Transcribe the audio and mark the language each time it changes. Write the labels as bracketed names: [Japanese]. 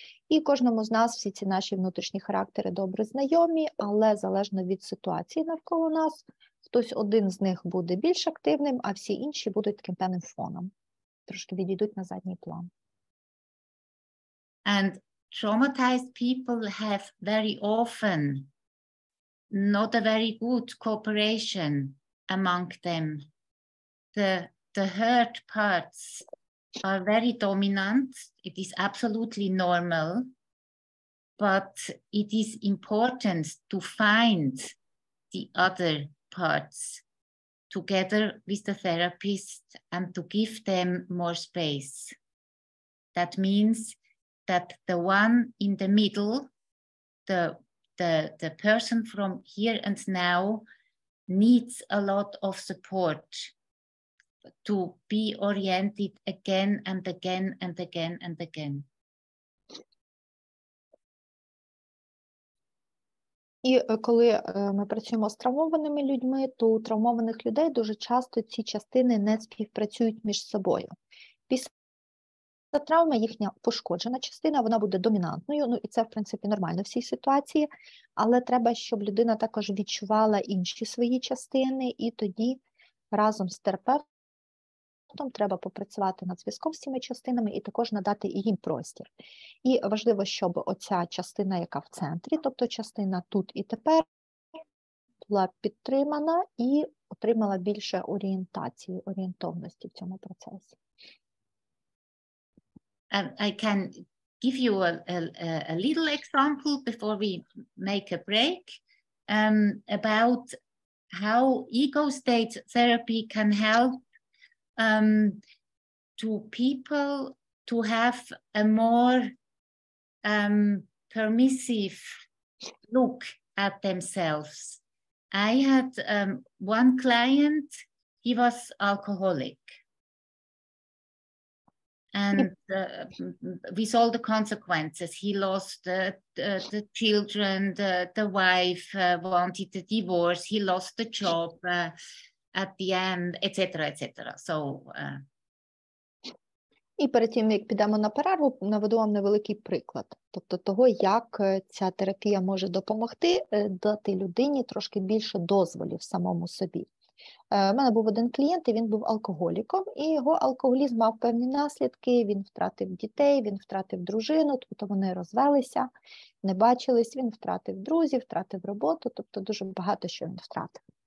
[Ukrainian] І кожному з нас всі ці наші внутрішні характери добре знайомі, але залежно від ситуації навколо нас, хтось один з них буде більш активним, а всі інші будуть таким певним фоном. Трошки відійдуть на задній план. [English] And traumatized people have very often not a very good cooperation among them. The hurt parts are very dominant. It is absolutely normal, but it is important to find the other parts together with the therapist and to give them more space. That means that the one in the middle, the person from here and now, needs a lot of support to be oriented again and again and again and again. [Ukrainian] І коли ми працюємо з травмованими людьми, то у травмованих людей дуже часто ці частини не співпрацюють між собою. Після травми їхня пошкоджена частина, вона буде домінантною, ну і це, в принципі, нормально в цій ситуації, але треба, щоб людина також відчувала інші свої частини, і тоді разом з терапевтом треба попрацювати над зв'язком з цими частинами і також надати їм простір. І важливо, щоб оця частина, яка в центрі, тобто частина тут і тепер, була підтримана і отримала більше орієнтації, орієнтовності в цьому процесі. [English] I can give you a little example before we make a break about how ego state therapy can help to people to have a more permissive look at themselves. I had one client, he was alcoholic. And with all the consequences, he lost the children, the wife wanted a divorce, he lost the job at the end, etc., etc. So, [Ukrainian] І перед тим, як підемо на перерву, наведу вам невеликий приклад. Тобто того, як ця терапія може допомогти дати людині трошки більше дозволів самому собі. У мене був один клієнт, і він був алкоголіком, і його алкоголізм мав певні наслідки, він втратив дітей, він втратив дружину, тобто вони розвелися, не бачились, він втратив друзів, втратив роботу, тобто дуже багато що він втратив.